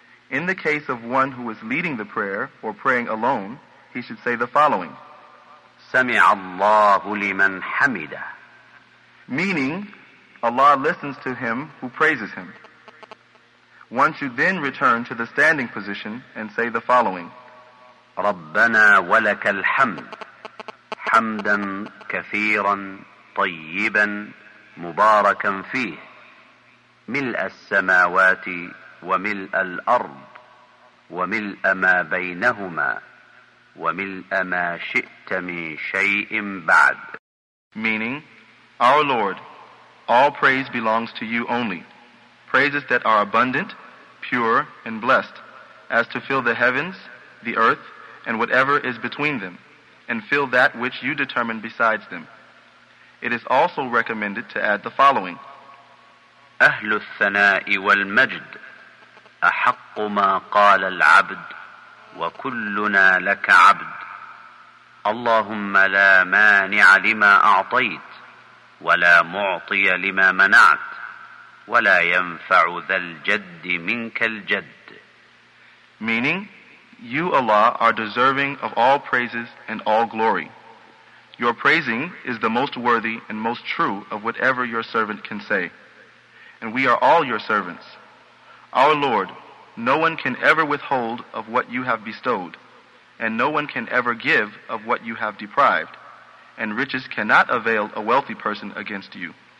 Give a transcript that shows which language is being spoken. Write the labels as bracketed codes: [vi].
[en] In the case of one who is leading the prayer or praying alone, he should say the following. [ar] Sami'a Allahu liman hamida. [en] Meaning, Allah listens to him who praises him. One should then return to the standing position and say the following. [ar] ربنا ولك الحمد حمدا كثيرا طيبا مباركا فيه ملء السماوات وملء الأرض وملء ما بينهما وملء ما شئت من شيء بعد. [en] Meaning, Our Lord, all praise belongs to you only. Praises that are abundant, pure, and blessed, as to fill the heavens, the earth, and whatever is between them, and fill that which you determine besides them. It is also recommended to add the following. [ar] أهل الثناء والمجد أحق ما قال العبد وكلنا لك عبد اللهم لا مانع لما أعطيت ولا معطي لما منعت ولا ينفع ذا الجد منك الجد. [en] Meaning, You, Allah, are deserving of all praises and all glory. Your praising is the most worthy and most true of whatever your servant can say. And we are all your servants. Our Lord, no one can ever withhold of what you have bestowed, and no one can ever give of what you have deprived, and riches cannot avail a wealthy person against you.